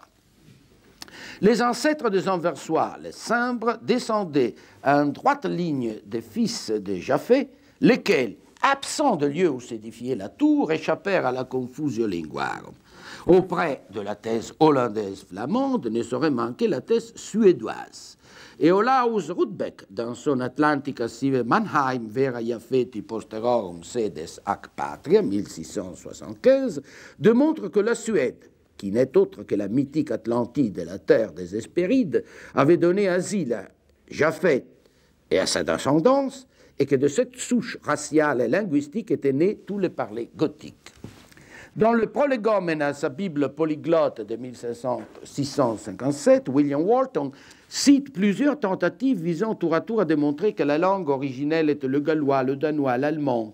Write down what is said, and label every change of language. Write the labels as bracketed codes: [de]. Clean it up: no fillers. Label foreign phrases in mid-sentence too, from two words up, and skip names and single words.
[fr] Les ancêtres des Anversois, les Cimbres, descendaient à une droite ligne des fils de Japheth, lesquels, absents de lieu où s'édifiait la tour, échappèrent à la [la] confusio linguarum. [fr] Auprès de la thèse hollandaise flamande ne saurait manquer la thèse suédoise. Et Olaus Rudbeck, dans son Atlantica sive Mannheim vera Japheti posterorum sedes ac patria, 1675, démontre que la Suède, qui n'est autre que la mythique Atlantide et la terre des Hespérides, avait donné asile à Japheth et à sa descendance, et que de cette souche raciale et linguistique étaient nés tous les parlers gothiques. Dans le prolégomène à sa Bible polyglotte de 1657, William Walton cite plusieurs tentatives visant tour à tour à démontrer que la langue originelle était le gallois, le danois, l'allemand.